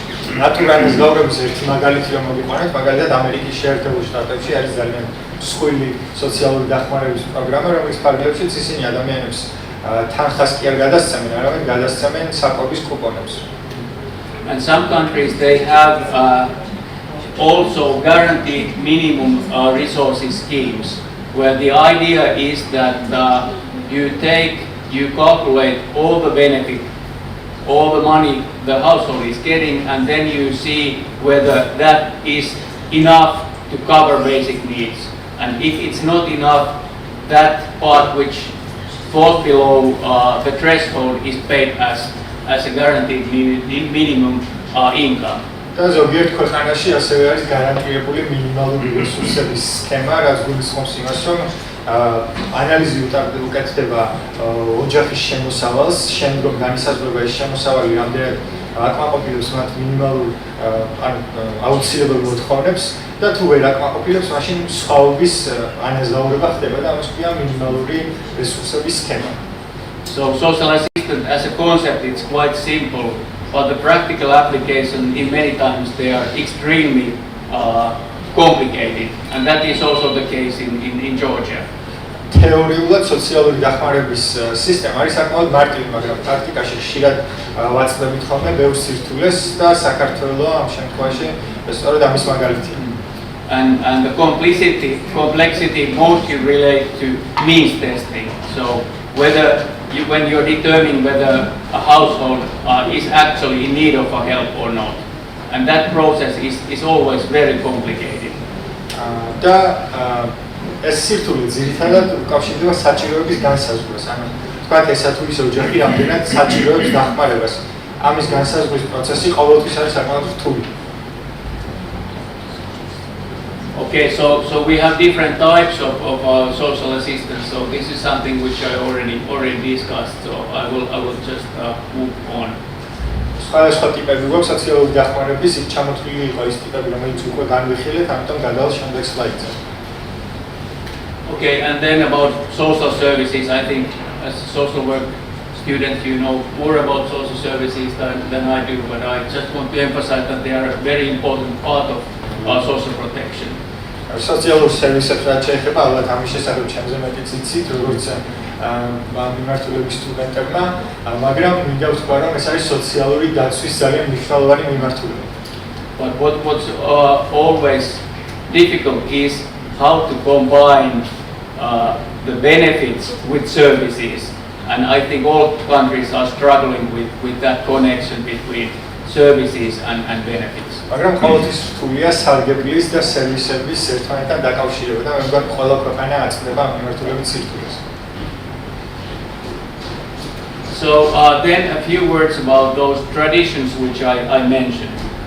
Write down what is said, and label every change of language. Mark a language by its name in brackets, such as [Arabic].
[Georgian] ნატურალის გავრების ერთი მაგალითი რომ მოგიყვანოთ, მაგალითად ამერიკის შეერთებულ შტატებში არის ძალიან მსხვილი სოციალური დახმარების პროგრამა, რომლის ფარგლებშიც ისინი ადამიანებს თანხას კი არ გადასცემენ, არამედ გადასცემენ საკვების კუპონებს. [English] And some countries they have also guaranteed minimum resources schemes, where the idea is that you calculate all the benefit, all the money the household is getting, and then you see whether that is enough to cover basic needs. And if it's not enough, that part which falls below the threshold is paid as a guaranteed minimum income. [Georgian] და ზოგიერთ ქვეყანაში ასევე არის გარანტირებული მინიმალური რესურსების სქემა, რაც გულისხმობს იმას, რომ ანალიზი უკეთდება ოჯახის შემოსავალს, შემდგომ განისაზღვრება ეს შემოსავალი რამდენად აკმაყოფილებს მათ მინიმალურ ან აუცილებელ მოთხოვნებს და თუ ვერ აკმაყოფილებს, მაშინ სხვაობის ანაზღაურება ხდება და ამას ქვია მინიმალური რესურსების სქემა. [English] So social assistance as a concept it's quite simple, but the practical application in many times they are extremely complicated, and that is also the case in Georgia. [Georgian] თეორიულად სოციალური დახმარების სისტემა არის საკმაოდ მარტივი, მაგრამ პრაქტიკაში ხშირად ვაწყდებით ხოლმე ბევრ სირთულეს და საქართველო ამ შემთხვევაში სწორედ ამის მაგალითია. [English] And the complexity mostly relates to means testing. So whether when you're determining whether a household is actually in need of a help or not, and that process is always very complicated. [Georgian] და ეს სირთულე ძირითადად უკავშირდება საჭიროების განსაზღვრას. ანუ თქვათ ესა თუ ისე ოჯახი რამდენად საჭიროებს დახმარებას. ამის განსაზღვრის პროცესი ყოველთვის არის საკმაოდ რთული. [English] Okay, so we have different types of social assistance. So this is something which I already discussed. So I will just move on. [Georgian] სხვადასხვა ტიპები გვაქვს სოციალური დახმარების, იქ ჩამოთვლილი იყო ის ტიპები, რომელიც უკვე განვიხილეთ, ამიტომ გადავალ შემდეგ სლაიდზე. [English] Okay, and then about social services, I think as a social work student, you know more about social services than I do, but I just want to emphasize that they are a very important part of social protection. [Georgian] სოციალურ სერვისებს რაც შეეხება, ალბათ ამის შესახებ ჩემზე მეტიც იცით, როგორც მიმართულების სტუდენტებმა, მაგრამ მინდა ვთქვა, რომ ეს არის სოციალური დაცვის ძალიან მნიშვნელოვანი მიმართულება. [English] But what's always difficult is how to combine the benefits with services, and I think all countries are struggling with that connection between services and benefits. [Georgian] მაგრამ ყოველთვის რთულია სარგებლის და სერვისების ერთმანეთთან დაკავშირება და მე მგონი ყველა ქვეყანა აწდება ამ მიმართულებით სირთულეს. [English] So then a few words about those traditions which I mentioned.